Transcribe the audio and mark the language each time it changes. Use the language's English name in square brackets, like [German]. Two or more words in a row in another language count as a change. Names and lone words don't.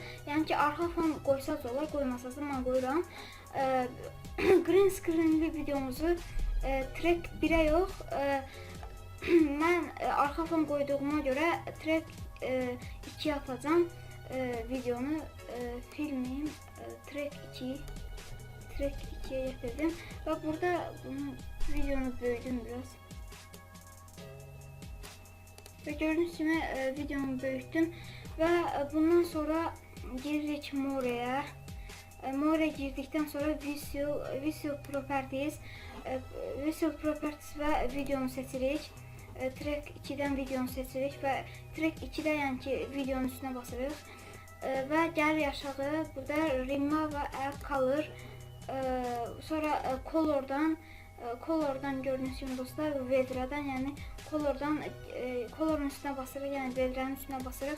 [Azerbaijani] Yəni ki arxa fon qoysaz olar, qoymasaz da mən qoyuram. [English] Green screenli [Turkish] videomuzu track 1-ə yox, mən arxa fon qoyduğuma görə track 2'ye atacağım videonu, filmim track 2'ye getirdim ve burada bunu videonu büyüdüm biraz ve gördüğünüz gibi videomu büyüttüm ve bundan sonra giririk More'ye. [Azerbaijani] More girdikten sonra [English] Visual Properties [Azerbaijani] ve videonu seçirik. Track 2'dən videonu seçirik və track 2'də yəni ki videonun üstünə basırıq və gəlir aşağı, burada Remove və [English] Add Color, [Azerbaijani] sonra Color'dan gördüyünüz kimi dostlar, Vedra'dan yəni Color'un üstünə basırıq, yəni Vedra'nın üstünə basırıq.